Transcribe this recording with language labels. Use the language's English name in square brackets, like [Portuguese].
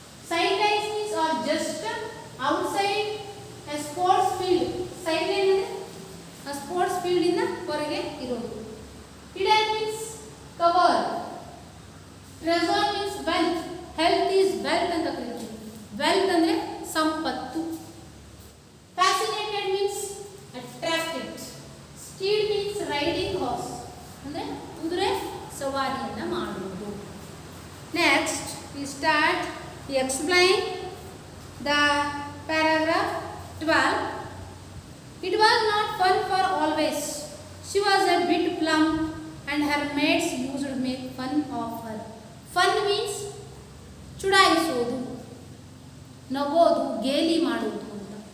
[English] Sidelines means are just outside a sports field. [Kannada] Sideline ಅಂದ್ರೆ [English] a sports field [Kannada] ಇಂದ ಹೊರಗೆ ಇರೋದು. [English] Hidden means cover. Treasure means wealth. Health is wealth [Kannada] ಅಂತ ಕರೀತೀವಿ. Wealth ಅಂದ್ರೆ ಸಂಪತ್ತು. [English] Fascinated means attracted. Steed means riding horse. [Kannada] ಅಂದ್ರೆ ಕುದುರೆ ಸವಾರಿಯನ್ನ ಮಾಡುವುದು. [English] Next we start to explain the paragraph 12. It was not fun for always. She was a bit plump and her mates used to make fun of her. Fun means [Kannada] ಚುಡಾಯಿಸೋದು, ನಗೋದು, ಗೇಲಿ ಮಾಡುವುದು ಅಂತ.